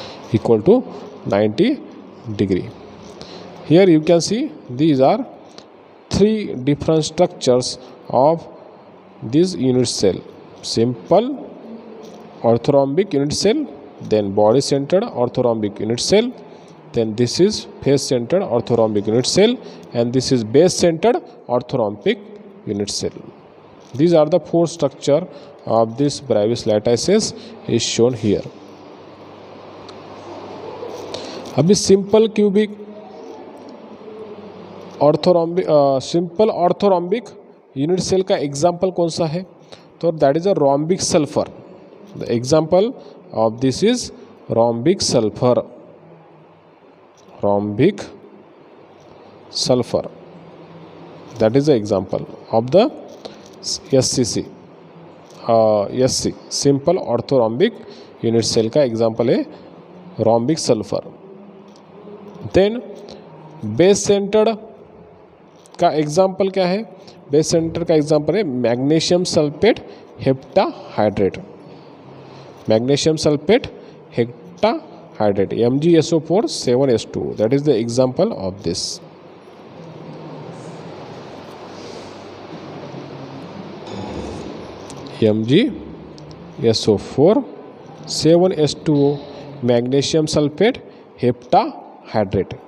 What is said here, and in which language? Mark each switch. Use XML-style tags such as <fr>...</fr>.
<en>Here you can see these are 3 different structures of this unit cell: simple orthorhombic unit cell, then body centered orthorhombic unit cell, then this is face centered orthorhombic unit cell, and this is base centered orthorhombic unit cell. These are the 4 structure of this Bravais lattices is shown here.</en> <hi>अभी simple cubic ऑर्थोरॉम्बिक unit cell का example कौन सा है?</hi> <en>तो that is a rhombic sulphur. The example of this is rhombic sulphur. That is the example of the SCC.</en> <hi>SC simple ऑर्थोरॉम्बिक unit cell का example है rhombic sulphur. Then base centred का example क्या है? Base centre का example है magnesium sulphate heptahydrate.</hi> <en>Magnesium sulphate heptahydrate MgSO4 7S2 that is the example of this. MgSO4 7S2O magnesium sulfate heptahydrate.</en>